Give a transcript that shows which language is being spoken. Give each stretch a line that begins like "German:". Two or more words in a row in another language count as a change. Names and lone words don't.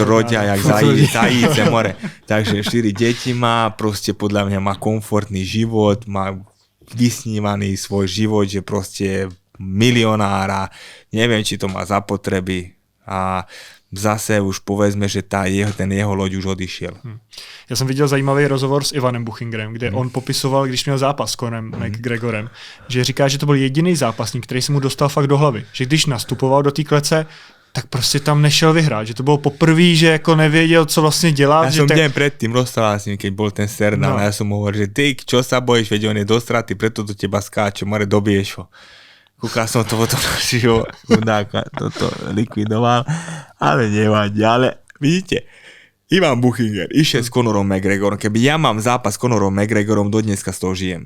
Slovak: to rodia
Czech: jak zajíce
Slovak: more. Takže 4 deti má, proste podľa mňa má komfortný život, má vysnívaný svoj život, že proste milionára, neviem, či to má zapotreby a zase už povedzme, že ten jeho loď už odišiel.
Czech: Já jsem viděl zajímavý rozhovor s Ivanem Buchingerem, kde on popisoval, když měl zápas s Conorem McGregorem, že říká, že to byl jediný zápasník, který se mu dostal fakt do hlavy. Že když nastupoval do té klece, tak prostě tam nešel vyhrát, že to bylo poprvé, že jako nevěděl, co vlastně dělá.
Slovak: Ja som deň predtým rozprával s ním, keď bol ten Serdal, a ja som mu hovoril, že ty, čo sa bojíš, veď on je dostratý, preto do teba skáče, more, dobiješ ho. Kúkal som to potom našeho chudáka, toto likvidoval, ale nevadí, ale vidíte, Ivan Buchinger išiel s Conorom McGregorom, keby ja mám zápas s Conorom McGregorom, do dneska z toho žijem.